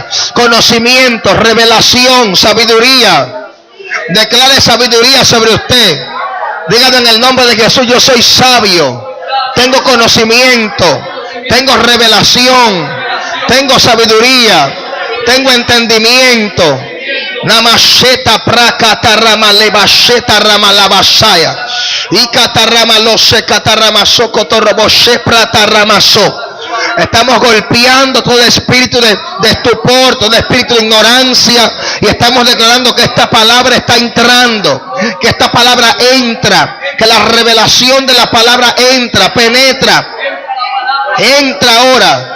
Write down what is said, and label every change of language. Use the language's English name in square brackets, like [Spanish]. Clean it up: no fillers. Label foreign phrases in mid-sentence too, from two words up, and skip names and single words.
[Spanish] Conocimiento, revelación, sabiduría. Declare sabiduría sobre usted. Dígame en el nombre de Jesús, yo soy sabio. Tengo conocimiento, tengo revelación, tengo sabiduría, tengo entendimiento. Namasheta prakata rama lebasheta rama labashaya. Ikatarama lose katarama sokotoroboshe prataramaso. Estamos golpeando todo espíritu de estupor, todo espíritu de ignorancia, y estamos declarando que esta palabra está entrando, que esta palabra entra, que la revelación de la palabra entra ahora.